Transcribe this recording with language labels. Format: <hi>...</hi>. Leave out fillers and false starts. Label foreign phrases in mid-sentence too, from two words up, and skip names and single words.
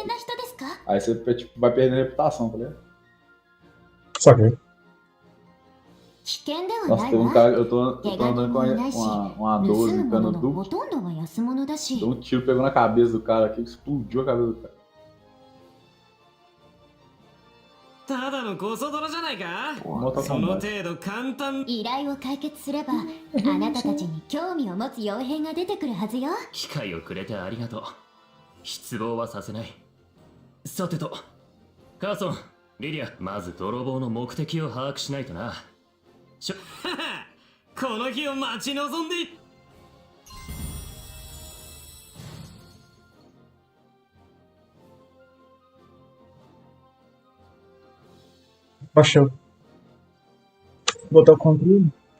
<pt>Aí você tipo, vai perder a reputação, tá ligado? Saquei. Nossa, teve um cara, eu tô andando com uma 12 cano duplo. Deu um tiro, pegou na cabeça do cara aqui, explodiu a cabeça do cara.</pt> <ja>ただのゴソ泥じゃないか。その程度簡単。依頼を解決すれば、あなたたちに興味を持つ傭兵が出てくるはずよ。機会をくれてありがとう。失望はさせない。さてと、カーソン、リリア、まず泥棒の目的を把握しないとな。この日を待ち望んでい。</ja> <pt>Baixou. Vou botar o controle.</pt>